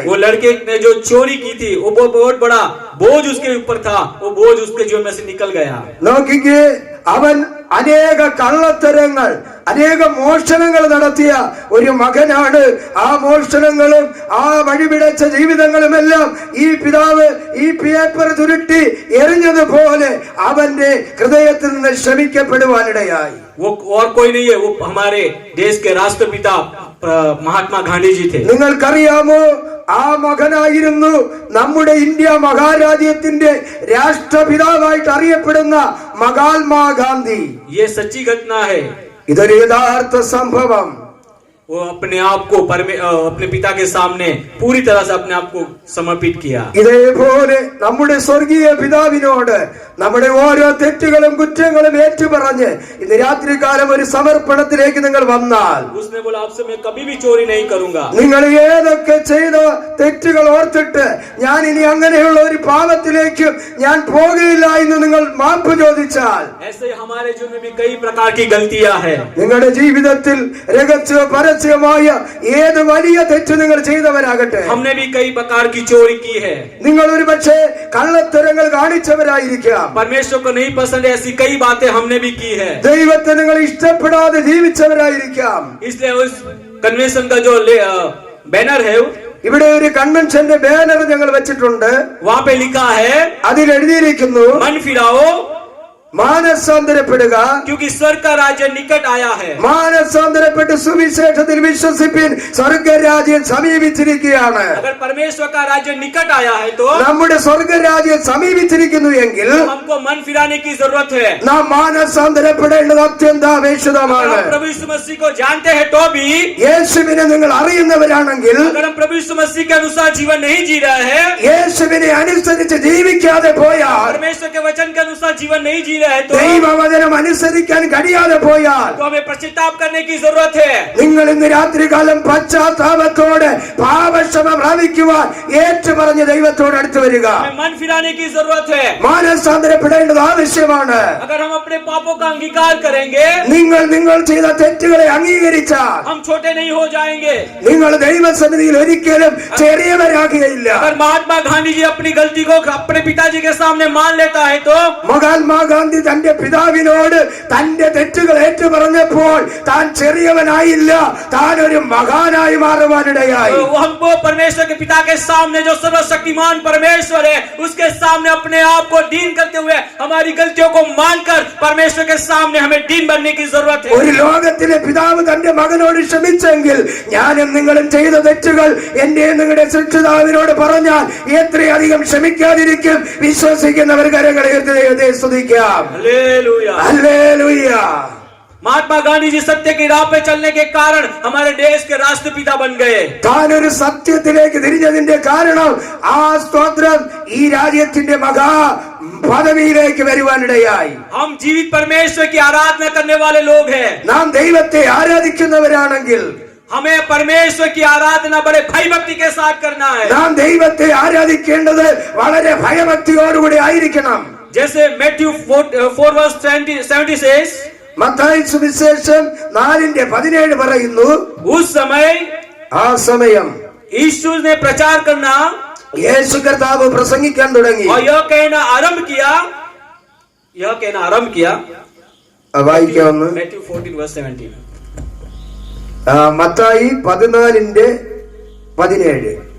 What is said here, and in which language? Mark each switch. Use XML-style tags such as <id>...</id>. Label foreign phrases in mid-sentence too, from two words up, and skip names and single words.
<hi>वो लड़के ने जो चोरी की थी वो बहुत बड़ा बोझ उसके ऊपर था, वो बोझ उसके जीवन में से निकल गया।</hi> <ml>നോക്കിക്കേ, അവൻ അനേക കള്ളത്തരങ്ങൾ അനേക മോഷണങ്ങൾ നടത്തിയ ഒരു മകനാണ്.</ml> <hi>ആ മോഷണങ്ങളും ആ വഴിപിടച്ച ജീവിതങ്ങളുമെല്ലാം ഈ പിതാവ് ഈ പേപ്പർ ചുരുട്ടി എറിഞ്ഞതുപോലെ അവന്റെ ഹൃദയത്തിൽ നിന്ന് ക്ഷമിക്കപ്പെടുവാനിടയായി. वो और कोई नहीं है, वो हमारे देश के राष्ट्रपिता महात्मा गांधी जी थे।</hi> <ml>നിങ്ങൾക്കറിയാമോ, ആ മകനായിരുന്നു നമ്മുടെ ഇന്ത്യ മഹാരാജ്യത്തിന്റെ രാഷ്ട്രപിതാവായിട്ട് അറിയപ്പെടുന്ന മഹാത്മാഗാന്ധി.</ml> <hi>ये सच्ची घटना है।</hi> <ml>ഇതൊരു യഥാർത്ഥ സംഭവം.</ml> <hi>वो अपने आप को अपने पिता के सामने पूरी तरह से अपने आप को समर्पित किया।</hi> <ml>ഇതേപോലെ നമ്മുടെ സ്വർഗീയ പിതാവിനോട് നമ്മുടെ ഓരോ തെറ്റുകളും കുറ്റങ്ങളും ഏറ്റുപറഞ്ഞ് ഇന്ന് രാത്രികാലം ഒരു സമർപ്പണത്തിലേക്ക് നിങ്ങൾ വന്നാൽ</ml> <hi>उसने बोला आपसे मैं कभी भी चोरी नहीं करूंगा।</hi> <ml>നിങ്ങൾ ഏതൊക്കെ ചെയ്ത തെറ്റുകൾ ഓർത്തിട്ട് ഞാൻ ഇനി അങ്ങനെയുള്ള ഒരു പാപത്തിലേക്ക് ഞാൻ പോകുകയില്ല എന്ന് നിങ്ങൾ മാപ്പ് ചോദിച്ചാൽ,</ml> <hi>ऐसे हमारे जीवन में भी कई प्रकार की गलतियां हैं।</hi> <ml>നിങ്ങളുടെ ജീവിതത്തിൽ രഹസ്യ പരസ്യമായ ഏത് വലിയ തെറ്റ് നിങ്ങൾ ചെയ്തവരാകട്ടെ,</ml> <hi>हमने भी कई प्रकार की चोरी की है।</hi> <ml>നിങ്ങൾ ഒരു പക്ഷേ കള്ളത്തരങ്ങൾ കാണിച്ചവരായിരിക്കാം.</ml> <hi>परमेश्वर को नहीं पसंद है ऐसी कई बातें हमने भी की है।</hi> <ml>ദൈവത്തെ നിങ്ങൾ ഇഷ്ടപ്പെടാതെ ജീവിച്ചവരായിരിക്കാം.</ml> <hi>इसलिए उस कन्वेंशन का जो बैनर है</hi> <ml>ഇവിടെ ഒരു കൺവെൻഷന്റെ ബാനർ ഞങ്ങൾ വെച്ചിട്ടുണ്ട്.</ml> <hi>वहाँ पे लिखा है</hi> <ml>അതിൽ എഴുതിയിരിക്കുന്നു,</ml> <hi>मन फिराओ</hi> <ml>മാനസാന്തരപ്പെടുക,</ml> <hi>क्योंकि स्वर्ग का राज्य निकट आया है।</hi> <ml>മാനസാന്തരപ്പെട്ട് സുവിശേഷത്തിൽ വിശ്വസിപ്പിൻ, സ്വർഗരാജ്യം സമീപിച്ചിരിക്കുകയാണ്.</ml> <hi>अगर परमेश्वर का राज्य निकट आया है तो</hi> <ml>നമ്മുടെ സ്വർഗരാജ്യം സമീപിച്ചിരിക്കുന്നു എങ്കിൽ</ml> <hi>हमको मन फिराने की जरूरत है।</hi> <ml>നാം മാനസാന്തരപ്പെടേണ്ടത് അത്യന്താപേക്ഷിതമാണ്.</ml> <hi>अगर हम प्रभु यीशु मसीह को जानते हैं तो भी,</hi> <ml>യേശുവിനെ നിങ്ങൾ അറിയുന്നവരാണെങ്കിൽ,</ml> <hi>अगर हम प्रभु यीशु मसीह के अनुसार जीवन नहीं जी रहे हैं,</hi> <ml>യേശുവിനെ അനുസരിച്ച് ജീവിക്കാതെ പോയാൽ,</ml> <hi>परमेश्वर के वचन के अनुसार जीवन नहीं जी रहे हैं तो</hi> <ml>ദൈവവചനം അനുസരിക്കാൻ കഴിയാതെ പോയാൽ</ml> <hi>हमें पश्चाताप करने की जरूरत है।</hi> <ml>നിങ്ങൾ ഇന്ന് രാത്രികാലം പശ്ചാത്താപത്തോടെ പാപക്ഷമ പ്രാപിക്കുവാൻ ഏറ്റുപറഞ്ഞ് ദൈവത്തോട് അടുത്തു വരിക.</ml> <hi>हमें मन फिराने की जरूरत है।</hi> <ml>മാനസാന്തരപ്പെടേണ്ടത് ആവശ്യമാണ്.</ml> <hi>अगर हम अपने पापों का अंगीकार करेंगे,</hi> <ml>നിങ്ങൾ ചെയ്ത തെറ്റുകളെ അംഗീകരിച്ചാൽ</ml> <hi>हम छोटे नहीं हो जाएंगे।</hi> <ml>നിങ്ങൾ ദൈവസന്നിധിയിൽ ഒരിക്കലും ചെറിയവരാകുകയില്ല.</ml> <hi>अगर महात्मा गांधी जी अपनी गलती को अपने पिताजी के सामने मान लेता है तो</hi> <ml>മഹാത്മാഗാന്ധി തന്റെ പിതാവിനോട് തന്റെ തെറ്റുകൾ ഏറ്റുപറഞ്ഞപ്പോൾ താൻ ചെറിയവനായില്ല, താൻ ഒരു മഹാനായി മാറുവാനിടയായി.</ml> <hi>हमको परमेश्वर के पिता के सामने जो सर्वशक्तिमान परमेश्वर है उसके सामने अपने आप को दीन करते हुए हमारी गलतियों को मानकर परमेश्वर के सामने हमें दीन बनने की जरूरत है.</hi> <ml>ഒരു ലോകത്തിലെ പിതാവ് തന്റെ മകനോട് ക്ഷമിച്ചെങ്കിൽ ഞാനും നിങ്ങളും ചെയ്ത തെറ്റുകൾ എന്റെ നിങ്ങളുടെ സൃഷ്ടിതാവിനോട് പറഞ്ഞാൽ എത്രയധികം ക്ഷമിക്കാതിരിക്കും. വിശ്വസിക്കുന്നവർ കരങ്ങളെ ഉയർത്തി ദൈവത്തെ സ്തുതിക്കാം.</ml> <hi>हालेलुया.</hi> <ml>ഹല്ലേലൂയ.</ml> <hi>महात्मा गांधी जी सत्य की राह पे चलने के कारण हमारे देश के राष्ट्रपिता बन गए.</hi> <ml>താൻ ഒരു സത്യത്തിലേക്ക് തിരിഞ്ഞതിന്റെ കാരണം ആ സ്തോത്രം ഈ രാജ്യത്തിന്റെ മഹാ പദവിയിലേക്ക് വരുവാനിടയായി.</ml> <hi>हम जीवित परमेश्वर की आराधना करने वाले लोग हैं.</hi> <ml>നാം ദൈവത്തെ ആരാധിക്കുന്നവരാണെങ്കിൽ</ml> <hi>हमें परमेश्वर की आराधना बड़े भय भक्ति के साथ करना है.</hi> <ml>നാം ദൈവത്തെ ആരാധിക്കേണ്ടത് വളരെ ഭയഭക്തിയോടുകൂടി ആയിരിക്കണം.</ml> <hi>जैसे मैथ्यू 4</hi> <en>verse 70 says,</en> <ml>മത്തായി സുവിശേഷം 4:17 പറയുന്നു,</ml> <hi>उस समय</hi> <ml>ആ സമയം</ml> <hi>यीशु ने प्रचार करना</hi> <ml>യേശു കർത്താവ് പ്രസംഗിക്കാൻ തുടങ്ങി.</ml> <hi>और यह कहना आरंभ किया.</hi> <ml>വായിക്കാവുന്ന</ml> <hi>मैथ्यू 14 verse 17.</hi> <ml>മത്തായി 14:17.</ml>